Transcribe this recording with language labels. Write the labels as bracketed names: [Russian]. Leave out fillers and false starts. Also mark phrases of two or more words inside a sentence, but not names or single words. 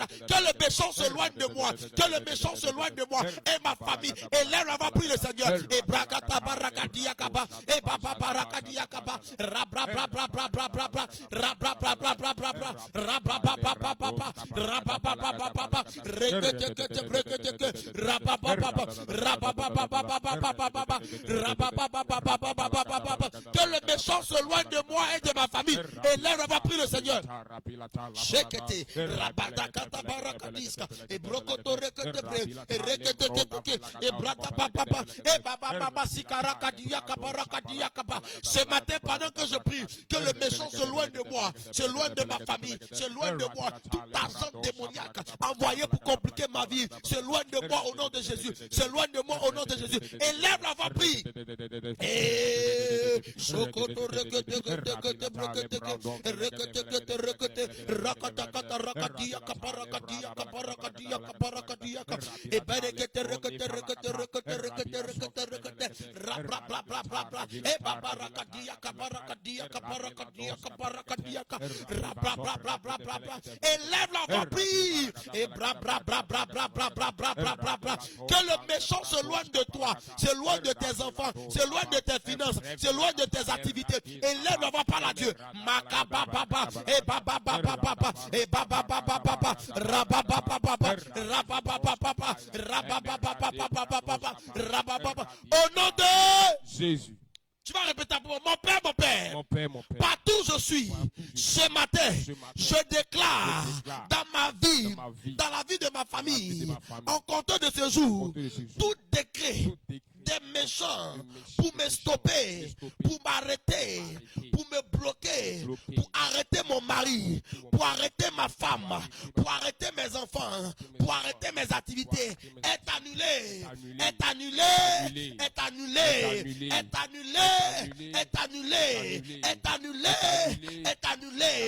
[French] Que le méchant se loigne de moi, que le méchant se loigne de moi et ma famille. Et l'air va prier le Seigneur. Et brakata barakadia kaba. Et baba barakadia kaba. Rabra bra bra bra bra bra bra. Rabra bra bra bra bra bra. Rabra bra bra bra bra bra. Rabba bra bra bra bra bra. Rekete brekete. Rabba bra bra bra. Rabba bra bra bra bra bra bra bra. Rabba bra bra bra bra bra bra bra. Que le méchant se loigne de moi et de ma famille. Et l'air va prier le Seigneur. Shekete. Rabada kata barakadiska. Et brokoto rekete bre. Et rekete et brata papa et baba sikaraka diaka baraka diaka. Ce matin pendant que je prie, que le méchant se loigne de moi, se loigne de ma famille, se loigne de moi, tout argent démoniaque envoyé pour compliquer ma vie, se loigne de moi au nom de Jésus, se loigne de moi au nom de Jésus. Élève la voix, prie. Et sokoto rekete rakata rakadia kaparadia kaparadia kaparadia et berekete rekete bla bla bla bla bla et babarakadia kabarakadia kabarakadia kabarakadia bla bla bla bla bla bla bla. Élève la voix, prie. Et bla bla bla bla bla bla bla bla bla bla bla. Que le méchant se loigne de toi, se loigne de tes enfants, se loigne de tes finances, se loigne de tes activités. Élève la voix, parle à Dieu. Makaba baba et baba baba baba et baba baba baba rababa baba rababa baba rababa baba baba rababa. Au Jésus. Tu vas répéter pour moi, mon Père, mon Père. Mon Père, mon Père. Partout où je suis, ce matin, je déclare dans ma vie, dans la vie de ma famille, en comptant de ce jour, tout décret des méchants pour me stopper, pour m'arrêter, pour me bloquer, pour arrêter mon mari, pour arrêter ma femme, pour arrêter mes enfants, pour arrêter mes activités, est annulé, est annulé, est annulé, est annulé, est annulé, est annulé, est annulé.